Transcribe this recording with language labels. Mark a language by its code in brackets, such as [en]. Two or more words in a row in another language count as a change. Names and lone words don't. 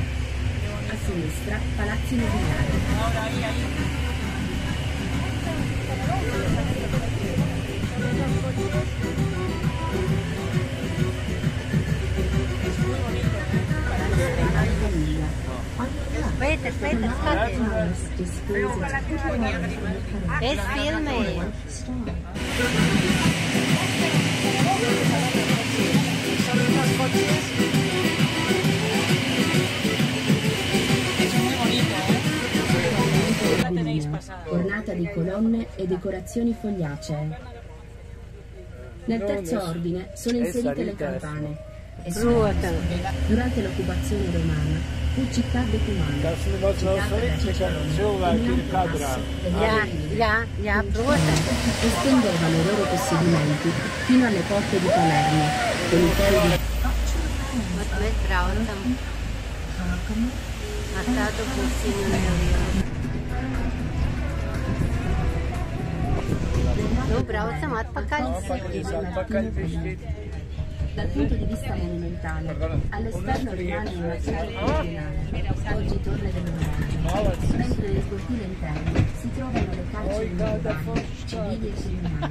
[it] A sinistra, palazzi nobiliari. Aspetta, aspetta. [lv] Es filmēju. [it] Ornata di colonne e decorazioni fogliacee. Nel terzo ordine sono inserite le campane. E durante l'occupazione romana fu città decumana. Estendeva i loro possedimenti fino alle porte di Palermo, con i peri di... [lv] Mēs braucam. Ar tādu pusiņu nelielu. Nu, braucam atpakaļ. [it] Dal punto di vista monumentale, all'esterno rimane una chiesa originale, oggi torre dell'omaggio, mentre nel cortile interno si trovano le calci urbane, civili e criminali.